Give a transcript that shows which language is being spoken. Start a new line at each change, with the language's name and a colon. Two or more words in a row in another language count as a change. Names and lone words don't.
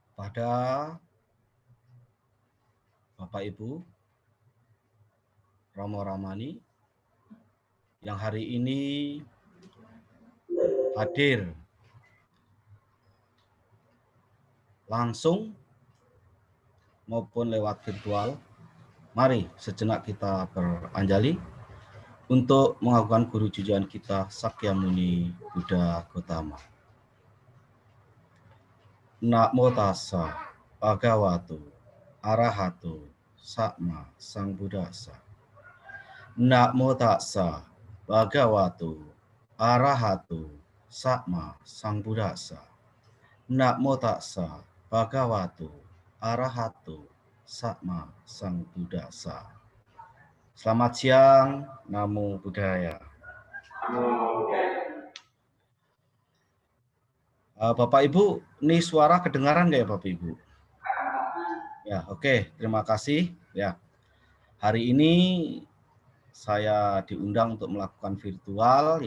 Indonesian: Ada Bapak Ibu Romo Ramani yang hari ini hadir langsung maupun lewat virtual. Mari sejenak kita beranjali untuk mengakukan guru jujuan kita Sakyamuni Buddha Gautama.
Pali: Namo tassa bhagavato arahato sama sambuddhassa. Namo tassa bhagavato arahato sama sambuddhassa. Namo tassa bhagavato arahato sama sambuddhassa.
Indonesian: Selamat siang,
Pali: Namo Buddhaya.
Indonesian: Bapak Ibu, ini suara kedengaran nggak ya Bapak Ibu? Ya, oke, terima kasih. Ya, hari ini saya diundang untuk melakukan virtual.